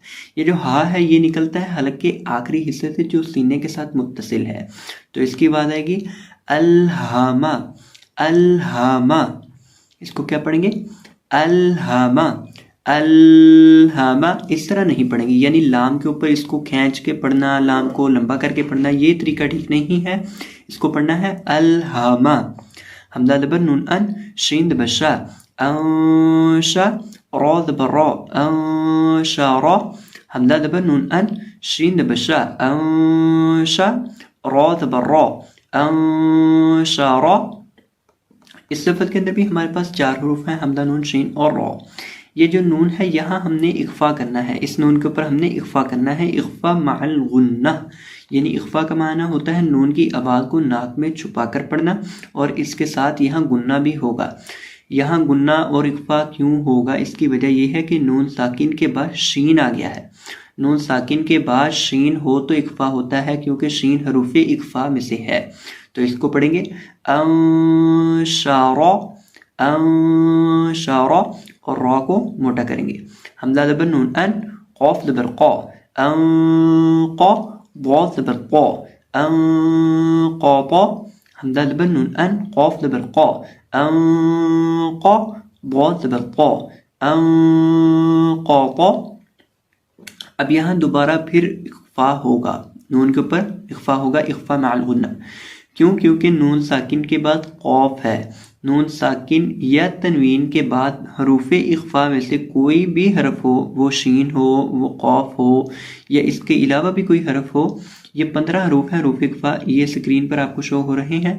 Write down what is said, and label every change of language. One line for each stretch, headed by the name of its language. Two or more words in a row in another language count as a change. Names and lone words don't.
Urdu: یہ جو ہا ہے یہ نکلتا ہے حلق کے آخری حصے سے جو سینے کے ساتھ متصل ہے، تو اس کی بات آئے گی الہاما، الہاما۔ اس کو کیا پڑھیں گے؟ الہاما، الہاما۔ اس طرح نہیں پڑھیں گے، یعنی لام کے اوپر اس کو کھینچ کے پڑھنا، لام کو لمبا کر کے پڑھنا، یہ طریقہ ٹھیک نہیں ہے۔ اس کو پڑھنا ہے الہاما۔ حمزہ دبر نون ان، شین دبر شا، انشا، را دبر را، انشارا، حمزہ دبر نون ان، شین دبر شا، انشا، را دبر را، انشارا۔ اس لفظ کے اندر بھی ہمارے پاس 4 حروف ہیں، حمزہ، نون، شین اور را۔ یہ جو نون ہے یہاں ہم نے اخفا کرنا ہے، اس نون کے اوپر ہم نے اخفا کرنا ہے، اخفا مع الغنہ۔ یعنی اخفا کا معنی ہوتا ہے نون کی آواز کو ناک میں چھپا کر پڑھنا، اور اس کے ساتھ یہاں گنہ بھی ہوگا۔ یہاں گنہ اور اخفا کیوں ہوگا؟ اس کی وجہ یہ ہے کہ نون ساکن کے بعد شین آ گیا ہے۔ نون ساکن کے بعد شین ہو تو اخفا ہوتا ہے، کیونکہ شین حروف اخفا میں سے ہے۔ تو اس کو پڑھیں گے انشارا، انشارا، اور را کو موٹا کریں گے۔ حمزہ دبر نون ان، قاف دبر قا، انقا، ضاد دبر قا، انقاطا، حمزہ دبر نون ان، قاف دبر قا، انقا، ضاد دبر قا، انقاطا۔ اب یہاں دوبارہ پھر اخفا ہوگا، نون کے اوپر اخفا ہوگا، اخفا مع الغنہ۔ کیوں؟ کیونکہ نون ساکن کے بعد قاف ہے۔ نون ساکن یا تنوین کے بعد حروف اخفا میں سے کوئی بھی حرف ہو، وہ شین ہو، وہ قاف ہو، یا اس کے علاوہ بھی کوئی حرف ہو، یہ 15 حروف ہیں حروف اخفا، یہ سکرین پر آپ کو شو ہو رہے ہیں۔